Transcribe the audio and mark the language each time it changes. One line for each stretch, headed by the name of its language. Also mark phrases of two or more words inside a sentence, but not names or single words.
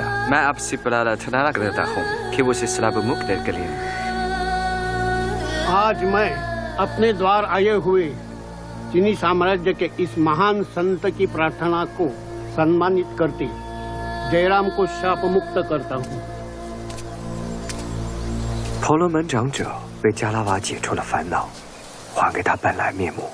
Hindi: मैं आपसे प्रार्थना करता हूँ कि वो श्राप मुक्त करें। आज मैं अपने द्वार आए हुए चीनी साम्राज्य के इस महान संत की प्रार्थना को सम्मानित करते जयराम को शाप मुक्त करता हूँ।
Chinese: 婆罗门长者被加拉瓦解除了烦恼，还给他本来面目。